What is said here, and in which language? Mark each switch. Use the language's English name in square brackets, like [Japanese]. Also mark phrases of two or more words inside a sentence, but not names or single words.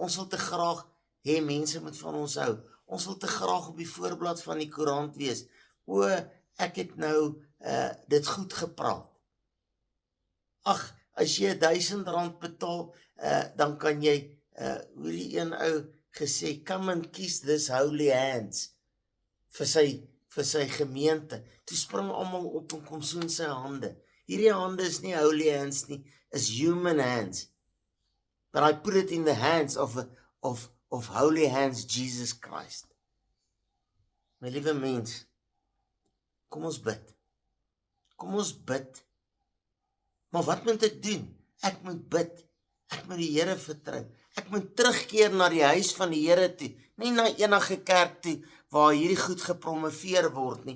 [Afrikaans] Ons wil te graag hê mense moet van ons hou. Ons wil te graag op die voorblad van die koerant wees. O, ek het nou dit goed gepraat. Ag, as jy R1000 betaal, dan kan jy, hoe die een ou gesê, [English] come and kiss this holy hands, [Afrikaans] vir sy gemeente. Toe spring almal op en kom soen sy hande. Hierdie hande is nie [English] holy hands [Afrikaans] nie, is [English] human hands. But I put it in the hands of holy hands, Jesus Christ. [Afrikaans] My liewe mens, kom ons bid. Kom ons bid. Maar wat moet ek doen? Ek moet bid. Ek moet die Here vertrou. Ek moet terugkeer na die huis van die Here toe. Nie na enige kerk toe waar hierdie goed gepromoveer word nie.